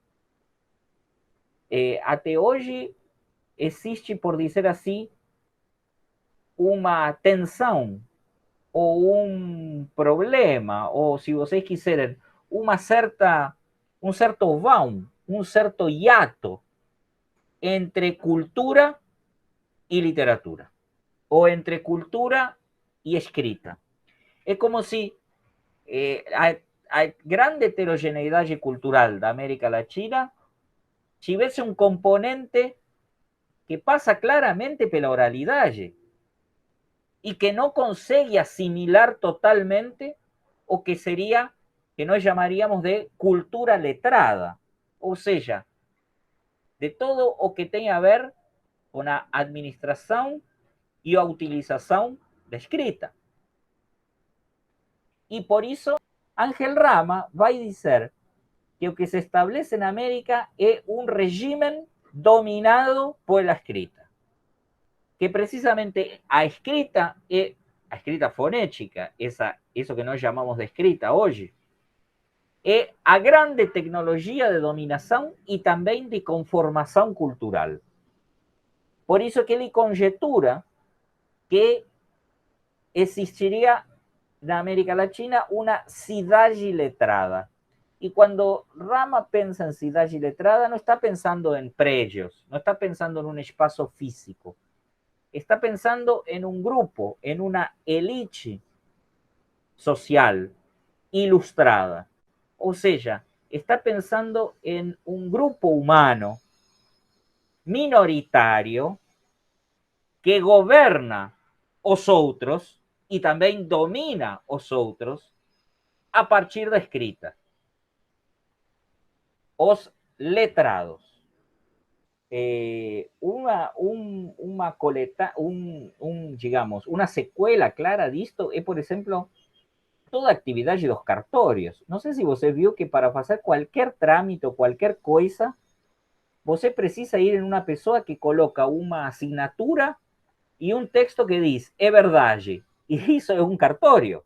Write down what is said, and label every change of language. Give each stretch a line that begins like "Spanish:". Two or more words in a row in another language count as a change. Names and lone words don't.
Portuguese: Até hoje existe, por dizer assim, uma tensão ou um problema, ou se vocês quiserem, um certo vão, um certo hiato entre cultura e literatura, ou entre cultura e escrita. É como se a grande heterogeneidade cultural da América Latina tivesse um componente que passa claramente pela oralidade
Spanish: y que no consigue asimilar totalmente
Portuguese: o que sería, que nós llamaríamos de cultura letrada, ou seja, de todo o que tem a ver com a administração e a utilização da escrita. E por isso, Ángel Rama vai dizer que o que se establece na América é um regime dominado
Spanish: por la escrita.
Portuguese: Que precisamente a escrita fonética, eso que nós chamamos de escrita hoje, é a grande tecnologia de dominação e também de conformação cultural. Por isso que ele conjetura que existiria na América Latina uma cidade letrada. E quando Rama pensa em cidade letrada, não está pensando em prédios, não está pensando em um espaço físico, está pensando
Spanish: en un grupo, en una élite social ilustrada. O sea, está pensando en un grupo humano minoritario que goberna
Portuguese: os outros e também domina os outros a partir da escrita. Os letrados.
Spanish: Digamos, una secuela clara
Portuguese: disto é, por exemplo, toda a atividade dos cartórios. Não sei se você viu que para fazer qualquer trâmite ou qualquer coisa, você precisa ir em uma pessoa que coloca uma assinatura e um texto que diz, é verdade. E isso é um cartório.